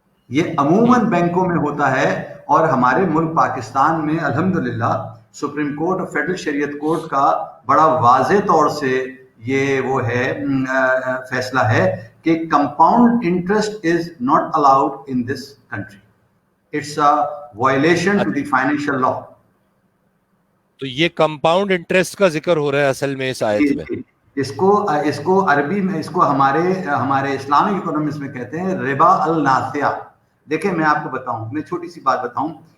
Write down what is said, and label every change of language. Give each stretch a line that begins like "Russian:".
Urdu: یہ عموماً بینکوں میں ہوتا ہے, اور ہمارے ملک پاکستان میں الحمدللہ سپریم کورٹ اور فیڈرل شریعت کورٹ کا بڑا واضح طور سے یہ وہ ہے فیصلہ ہے کہ
English: Compound interest is not allowed in this country. It's a violation to the financial law.
Urdu: تو یہ کمپاؤنڈ انٹرسٹ کا ذکر ہو رہا ہے اصل میں اس آیت میں. اس کو عربی میں اس کو ہمارے اسلامک اکنامکس میں کہتے ہیں ربا الناسیہ. دیکھیں میں آپ کو بتاؤں, میں چھوٹی سی بات بتاؤں.